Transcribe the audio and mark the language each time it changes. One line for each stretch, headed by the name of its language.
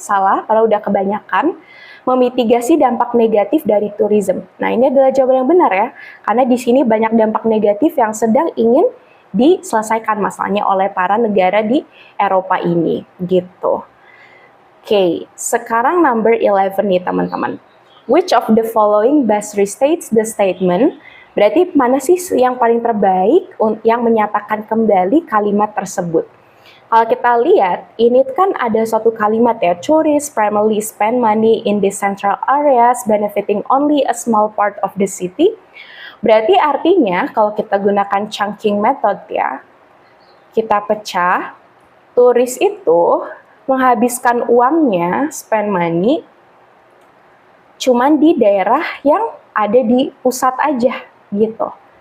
Indonesian: Salah, kalau udah kebanyakan. Memitigasi dampak negatif dari tourism. Nah, ini adalah jawaban yang benar ya, karena di sini banyak dampak negatif yang sedang ingin diselesaikan masalahnya oleh para negara di Eropa ini, gitu. Oke, sekarang number 11 nih teman-teman.
English: Which of the following best restates the statement?
Indonesian: Berarti mana sih yang paling terbaik yang menyatakan kembali kalimat tersebut? Kalau kita lihat, ini kan ada suatu kalimat ya,
English: tourists primarily spend money in the central areas, benefiting only a small part of the city.
Indonesian: Berarti artinya, kalau kita gunakan chunking method ya, kita pecah, turis itu menghabiskan uangnya,
English: spend money,
Indonesian: cuman di daerah yang ada di pusat aja, gitu.